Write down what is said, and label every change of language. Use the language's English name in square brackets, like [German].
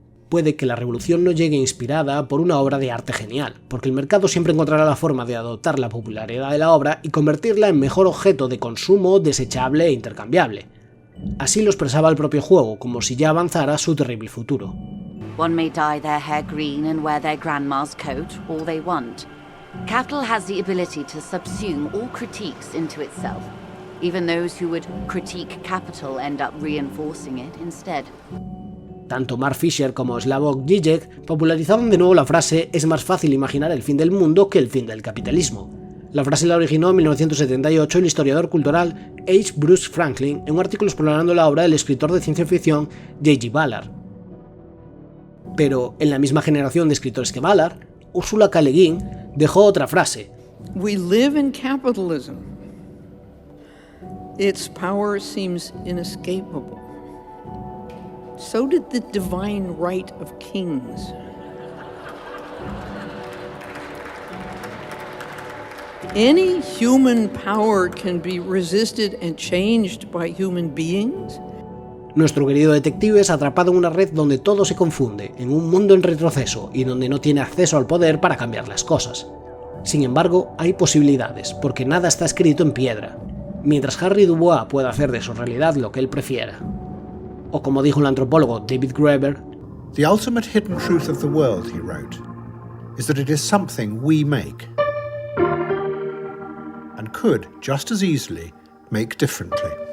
[Spanish] Puede que la revolución no llegue inspirada por una obra de arte genial, porque el mercado siempre encontrará la forma de adoptar la popularidad de la obra y convertirla en mejor objeto de consumo desechable e intercambiable. Así lo expresaba el propio juego, como si ya avanzara su terrible futuro. [English] One may dye their hair green and wear their grandma's coat all they want. Capital has the ability to subsume all critiques into itself. Even those who would critique capital end up reinforcing it instead. [Spanish] Tanto Mark Fisher como Slavoj Žižek popularizaron de nuevo la frase «es más fácil imaginar el fin del mundo que el fin del capitalismo». La frase la originó en 1978 el historiador cultural H. Bruce Franklin en un artículo explorando la obra del escritor de ciencia ficción J.G. Ballard. Pero en la misma generación de escritores que Ballard, Ursula K. Le Guin dejó otra frase. [English] We live in capitalism. Its power seems inescapable. So did the divine right of kings. Any human power can be resisted and changed by human beings. [Spanish] Nuestro querido detective es atrapado en una red donde todo se confunde, en un mundo en retroceso y donde no tiene acceso al poder para cambiar las cosas. Sin embargo, hay posibilidades, porque nada está escrito en piedra, mientras Harry Dubois pueda hacer de su realidad lo que él prefiera. O como dijo el antropólogo David Graeber, [English] "The ultimate hidden truth of the world," he wrote, "is that it is something we make, and could just as easily make differently."